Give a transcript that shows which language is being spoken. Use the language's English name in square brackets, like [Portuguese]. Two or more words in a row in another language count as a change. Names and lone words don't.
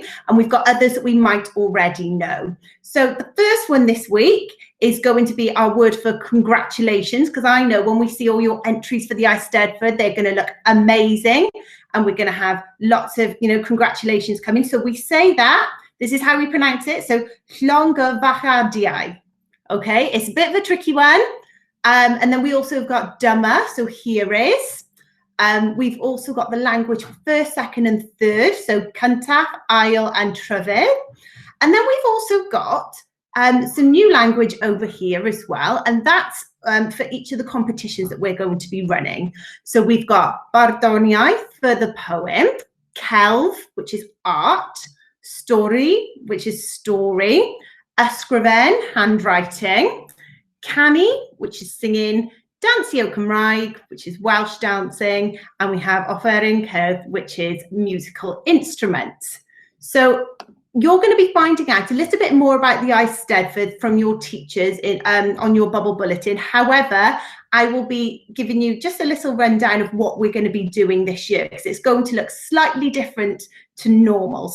[English] And we've got others that we might already know. So the first one this week is going to be our word for congratulations, because I know when we see all your entries for the Eisteddfod, they're going to look amazing, and we're going to have lots of congratulations coming. So we say that. This is how we pronounce it. So llongyfarchiadau. Okay, it's a bit of a tricky one. And then we also have got dyma, so here is. We've also got the language for first, second, and third, so [Welsh] cyntaf, ail, [English] and trydydd. And then we've also got some new language over here as well, and that's for each of the competitions that we're going to be running. So we've got barddoniaeth for the poem, celf, which is art, stori, which is story, ysgrifen, handwriting, canu, which is singing, [Welsh] Dansio Cymraeg, [English] which is Welsh dancing, and we have [Welsh] offeryn cerdd, [English] which is musical instruments. So you're going to be finding out a little bit more about the Eisteddfod from your teachers on your bubble bulletin. However, I will be giving you just a little rundown of what we're going to be doing this year, because it's going to look slightly different to normal.